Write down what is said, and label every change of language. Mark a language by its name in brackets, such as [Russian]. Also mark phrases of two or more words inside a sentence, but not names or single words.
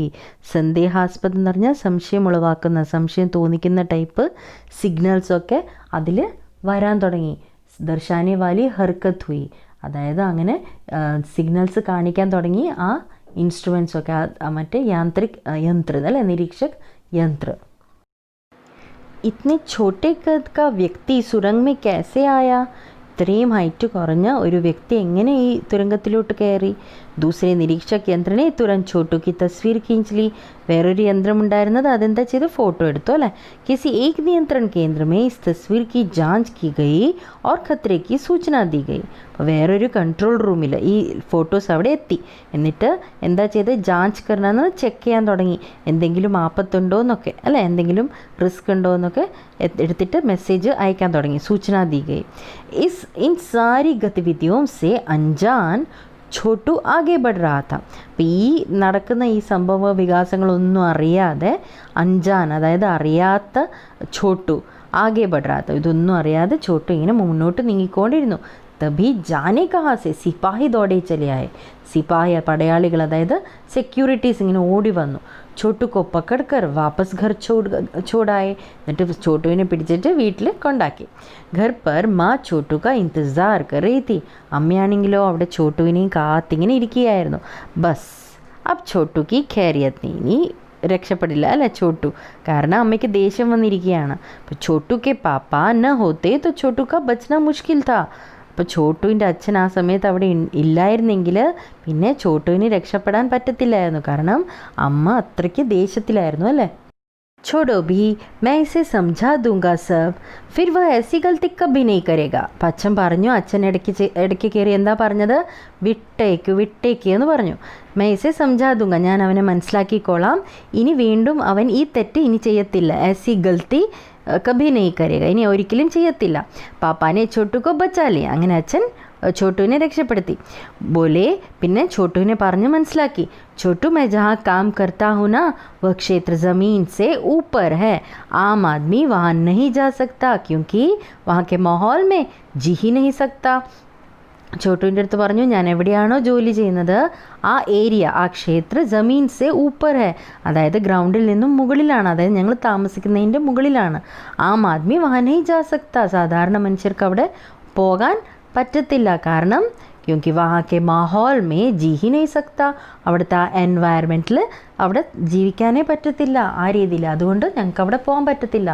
[Malayalam] സന്ദേഹാസ്പദ് എന്ന് പറഞ്ഞാൽ സംശയം ഉളവാക്കുന്ന, സംശയം തോന്നിക്കുന്ന [English] type signals [Malayalam] അതിൽ വരാൻ തുടങ്ങി. [Hindi] दर्शाने वाली हरकत हुई, [Malayalam] അതായത് അങ്ങനെ സിഗ്നൽസ് കാണിക്കാൻ തുടങ്ങി ആ ഇൻസ്ട്രുമെൻറ്റ്സൊക്കെ, മറ്റേ യന്ത്ര അല്ലേ, [Hindi] निरीक्षक यंत्र. इतने छोटे कद का व्यक्ति सुरंग में कैसे आया? [Malayalam] ഇത്രയും ഹൈറ്റ് കുറഞ്ഞ ഒരു വ്യക്തി എങ്ങനെ ഈ തുരങ്കത്തിലോട്ട് കയറി? [Hindi] दूसरे निरीक्षक यंत्र ने तुरंत छोटू की तस्वीर खींच ली. [Malayalam] വേറൊരു യന്ത്രമുണ്ടായിരുന്നത് അതെന്താ ചെയ്ത്, ഫോട്ടോ എടുത്തു അല്ലേ. [Hindi] किसी एक नियंत्रण केंद्र में इस तस्वीर की जांच की गई और खतरे की सूचना दी गई. [Malayalam] അപ്പോൾ വേറൊരു [English] control room [Malayalam] ഈ ഫോട്ടോസ് അവിടെ എത്തി. എന്നിട്ട് എന്താ ചെയ്ത്, [Hindi] जांच करना [Malayalam] ചെക്ക് ചെയ്യാൻ തുടങ്ങി. എന്തെങ്കിലും ആപത്തുണ്ടോ എന്നൊക്കെ അല്ലേ, എന്തെങ്കിലും റിസ്ക് ഉണ്ടോ എന്നൊക്കെ എടുത്തിട്ട് മെസ്സേജ് അയക്കാൻ തുടങ്ങി. [Hindi] सूचना दी गई. इन सारी गतिविधियों से अनजान छोटू आगे बढ़ रहा था. [Malayalam] അപ്പം ഈ നടക്കുന്ന ഈ സംഭവ വികാസങ്ങളൊന്നും അറിയാതെ അഞ്ചാൻ, അതായത് അറിയാത്ത [Hindi] छोटू आगे बढ़ रहा था, [Malayalam] ഇതൊന്നും അറിയാതെ ചോട്ടു ഇങ്ങനെ മുന്നോട്ട് നീങ്ങിക്കൊണ്ടിരുന്നു. [Hindi] तभी जाने कहाँ से सिपाही दौड़े चले आए. [Malayalam] സിപ്പാഹി പടയാളികൾ, അതായത് സെക്യൂരിറ്റീസ് ഇങ്ങനെ ഓടി വന്നു. [Hindi] छोटू को पकड़कर वापस घर छोड़ाए. [Malayalam] എന്നിട്ട് ചോട്ടുവിനെ പിടിച്ചിട്ട് വീട്ടിൽ കൊണ്ടാക്കി. [Hindi] घर पर माँ छोटू का इंतज़ार कर रही थी. [Malayalam] അമ്മയാണെങ്കിലോ അവിടെ ചോട്ടുവിനെയും കാത്തിങ്ങനെ ഇരിക്കുകയായിരുന്നു. [Hindi] बस अब छोटू की खैरियत नहीं, [Malayalam] ഇനി രക്ഷപ്പെടില്ല അല്ലേ ചോട്ടു, കാരണം അമ്മയ്ക്ക് ദേഷ്യം വന്നിരിക്കുകയാണ്. [Hindi] അപ്പോൾ छोटू के पापा न होते तो छोटू का बचना मुश्किल था. [Malayalam] അപ്പോൾ ചോട്ടുവിൻ്റെ അച്ഛൻ ആ സമയത്ത് അവിടെ ഇല്ലായിരുന്നെങ്കിൽ പിന്നെ ചോട്ടുവിന് രക്ഷപ്പെടാൻ പറ്റത്തില്ലായിരുന്നു, കാരണം അമ്മ അത്രയ്ക്ക് ദേഷ്യത്തിലായിരുന്നു അല്ലേ. [Hindi] छोड़ो भी, मैं इसे समझा दूंगा सब, फिर वह ऐसी गलती कभी नहीं करेगा. [Malayalam] അപ്പം അച്ഛൻ പറഞ്ഞു, അച്ഛൻ ഇടയ്ക്ക് കയറി എന്താ പറഞ്ഞത്, വിട്ടേക്ക് എന്ന് പറഞ്ഞു. [Hindi] मैं इसे समझा दूंगा, [Malayalam] ഞാൻ അവനെ മനസ്സിലാക്കിക്കോളാം, ഇനി വീണ്ടും അവൻ ഈ തെറ്റ് ഇനി ചെയ്യത്തില്ല. [Hindi] ऐसी गलती कभी नहीं करेगा, [Malayalam] ഇനി ഒരിക്കലും ചെയ്യത്തില്ല. [Hindi] पापा ने छोटू को बचा ले, [Malayalam] അങ്ങനെ അച്ഛൻ ചോട്ടുവിനെ രക്ഷപ്പെടുത്തി. ബോലെ, പിന്നെ ചോട്ടുവിനെ പറഞ്ഞ് മനസ്സിലാക്കി. [Hindi] छोटू मैं जहाँ काम करता हूँ ना, वह क्षेत्र ज़मीन से ऊपर है. आम आदमी वहाँ नहीं जा सकता क्योंकि वहाँ के माहौल में जी ही नहीं सकता. [Malayalam] ചോട്ടുവിൻ്റെ അടുത്ത് പറഞ്ഞു, ഞാൻ എവിടെയാണോ ജോലി ചെയ്യുന്നത് ആ ഏരിയ, ആ [Hindi] क्षेत्र ज़मीन से ऊपर है, [Malayalam] അതായത് ഗ്രൗണ്ടിൽ നിന്നും മുകളിലാണ്, അതായത് ഞങ്ങൾ താമസിക്കുന്നതിൻ്റെ മുകളിലാണ്. [Hindi] आम आदमी वहाँ नहीं जा सकता, [Malayalam] സാധാരണ മനുഷ്യർക്ക് അവിടെ പോകാൻ പറ്റത്തില്ല, കാരണം [Hindi] क्योंकि वहाँ के माहौल में जी ही नहीं सकता, [Malayalam] അവിടുത്തെ ആ എൻവയറമെൻറ്റിൽ അവിടെ ജീവിക്കാനേ പറ്റത്തില്ല ആ രീതിയിൽ, അതുകൊണ്ട് ഞങ്ങൾക്ക് അവിടെ പോകാൻ പറ്റത്തില്ല.